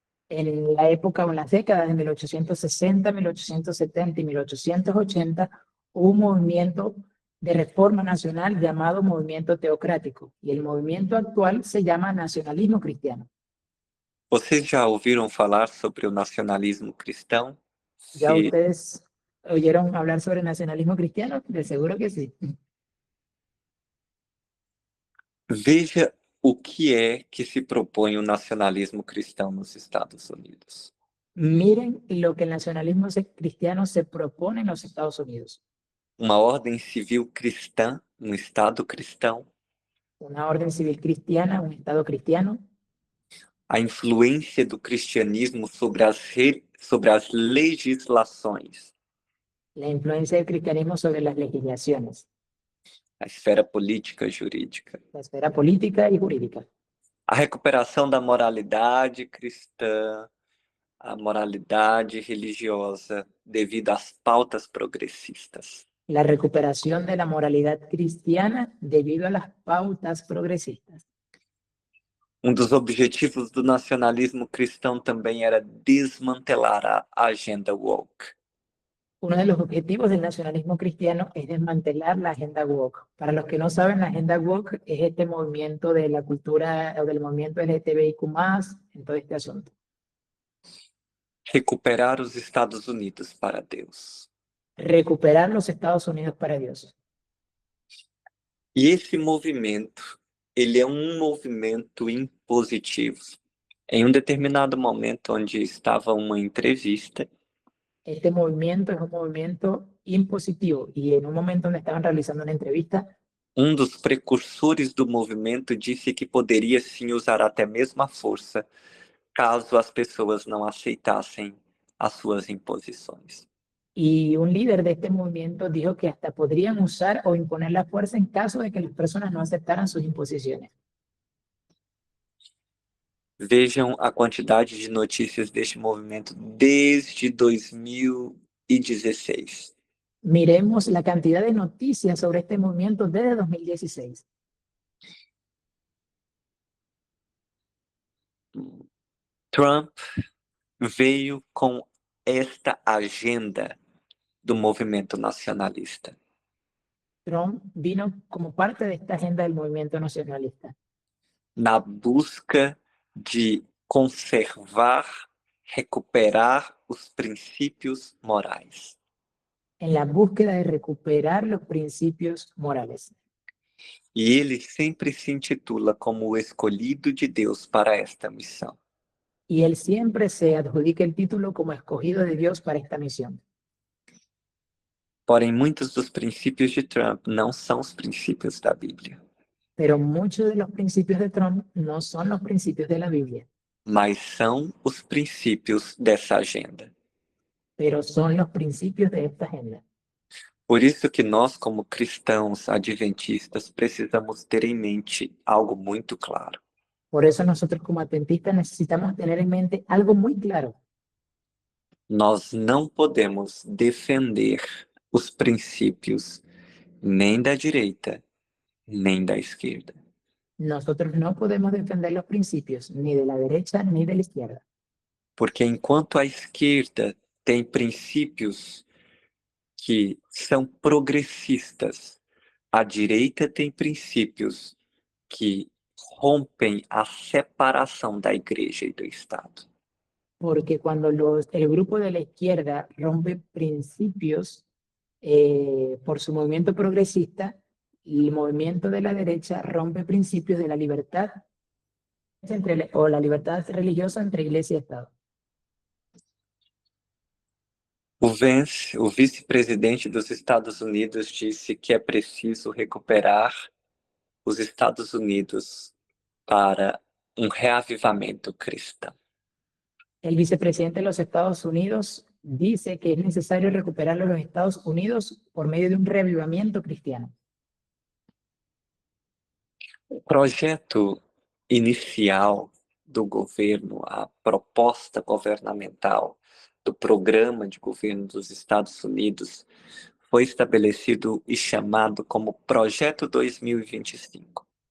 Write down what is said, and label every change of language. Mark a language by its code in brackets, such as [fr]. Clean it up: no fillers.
[es] En la época o en las décadas de 1860, 1870 y 1880 hubo un movimiento de reforma nacional llamado movimiento teocrático y el movimiento actual se llama nacionalismo cristiano. [pt] Vocês já ouviram falar sobre o nacionalismo cristão? [es] ¿Ya Se ustedes oyeron hablar sobre nacionalismo cristiano? De seguro que sí. [pt] veja o que é que se propõe o nacionalismo cristão nos Estados Unidos. [es] Miren lo que el nacionalismo cristiano se propone en los Estados Unidos. [pt] Uma ordem civil cristã, um Estado cristão, [es] Una orden civil cristiana, un Estado cristiano, [pt] a influência do cristianismo sobre as legislações, [es] la influencia del cristianismo sobre las legislaciones, [pt] a esfera política e jurídica, [es] la esfera política y jurídica, [pt] a recuperação da moralidade cristã, a moralidade religiosa, devido às pautas progressistas. [es] la recuperación de la moralidad cristiana debido a las pautas progresistas. [pt] Um dos objetivos do nacionalismo cristão também era desmantelar a agenda woke. [es] Uno de los objetivos del nacionalismo cristiano es desmantelar la agenda woke. Para los que no saben, la agenda woke es este movimiento de la cultura o del movimiento LGTBIQ+, en todo este asunto. [pt] Recuperar os Estados Unidos para Deus. [es] Recuperar los Estados Unidos para Dios. [pt] E esse movimento, ele é um movimento impositivo. Em um determinado momento, onde estava uma entrevista, [es] Este movimiento es un movimiento impositivo y en un momento donde estaban realizando una entrevista, [pt] um dos precursores do movimento disse que poderia sim usar até mesmo a força caso as pessoas não aceitassem as suas imposições. [es] y un líder de este movimiento dijo que hasta podrían usar o imponer la fuerza en caso de que las personas no aceptaran sus imposiciones. [pt] Vejam a quantidade de notícias deste movimento desde 2016. [es] Miremos la cantidad de noticias sobre este movimiento desde 2016. [pt] Trump veio com esta agenda do movimento nacionalista. [es] Trump vino como parte de esta agenda del movimiento nacionalista, [pt] Na busca de conservar, recuperar os princípios morais. [es] en la búsqueda de recuperar los principios morales. [pt] E ele sempre se intitula como o escolhido de Deus para esta missão. [es] Y él siempre se adjudica el título como escogido de Dios para esta misión. [pt] Porém, muitos dos princípios de Trump não são os princípios da Bíblia, [es] Pero muchos de los principios de Trump no son los principios de la Biblia, [pt] mas são os princípios dessa agenda. [es] pero son los principios de esta agenda. [pt] Por isso que nós, como cristãos adventistas, precisamos ter em mente algo muito claro. [es] Por eso nosotros como adventistas necesitamos tener en mente algo muy claro. [pt] Nós não podemos defender os princípios nem da direita, nem da esquerda. [es] Nosotros no podemos defender los principios ni de la derecha ni de la izquierda. [pt] Porque enquanto a esquerda tem princípios que são progressistas, a direita tem princípios que rompem a separação da igreja e do Estado. [es] Porque cuando el grupo de la izquierda rompe principios por su movimiento progresista, el movimiento de la derecha rompe principios de la libertad o la libertad religiosa entre iglesia y Estado. [pt] O vice-presidente dos Estados Unidos disse que é preciso recuperar os Estados Unidos para um reavivamento cristão. [es] El vicepresidente de los Estados Unidos dice que es necesario recuperar a los Estados Unidos por medio de un reavivamiento cristiano. [pt] O projeto inicial do governo, a proposta governamental do programa de governo dos Estados Unidos foi estabelecido e chamado como Projeto 2025.